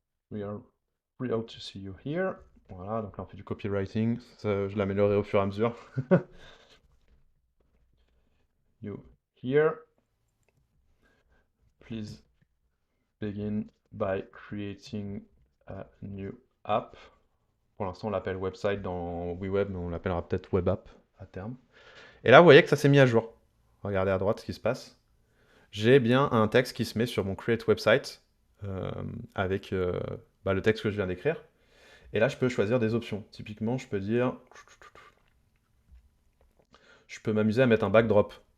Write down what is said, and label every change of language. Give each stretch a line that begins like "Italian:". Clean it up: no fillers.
English: We are thrilled to see you here.
French: Voilà, donc là on fait du copywriting, je l'améliorerai au fur et à mesure.
English: You here. Please begin by creating a new app.
French: Pour l'instant, on l'appelle website dans WeWeb, mais on l'appellera peut-être web app à terme. Et là, vous voyez que ça s'est mis à jour. Regardez à droite ce qui se passe. J'ai bien un texte qui se met sur mon create website euh, avec le texte que je viens d'écrire. Et là, je peux choisir des options. Typiquement, je peux dire, je peux m'amuser à mettre un backdrop.